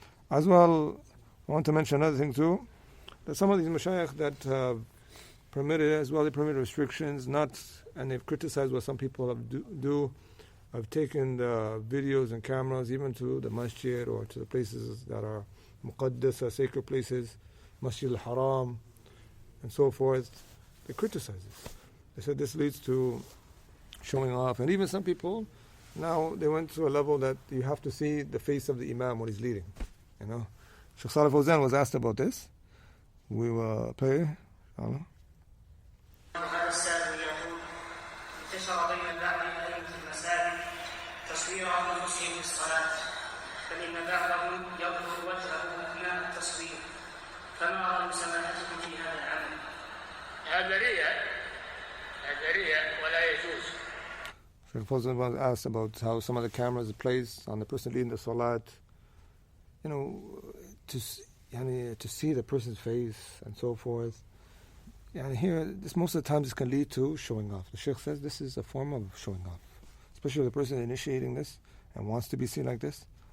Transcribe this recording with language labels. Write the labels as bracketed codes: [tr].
[en] As well, I want to mention another thing too, that some of these mashayikh that permitted it as well, they permit restrictions, and they've criticized what some people have taken the videos and cameras even to the masjid or to the places that are muqaddas, sacred places, Masjid al-Haram and so forth. They criticize this. They said this leads to showing off. And even some people, now they went to a level that you have to see the face of the imam when he's leading. Shaykh Salih Fawzan was asked about this. We will play. [ar] هذا السائل يقول انتشر بين بعض أئمة المساجد تصوير أنفسهم في الصلاة، فإن بعضهم يظهر وجهه أثناء التصوير، فما رأي سماحتكم في هذا العمل؟ هذا رياء ولا يجوز. [en] Shaykh Fawzan was asked about how some of the cameras are placed on the person leading the salat, to see the person's face and so forth. And here, most of the time, this can lead to showing off. The Shaykh says this is a form of showing off, especially the person initiating this and wants to be seen like this.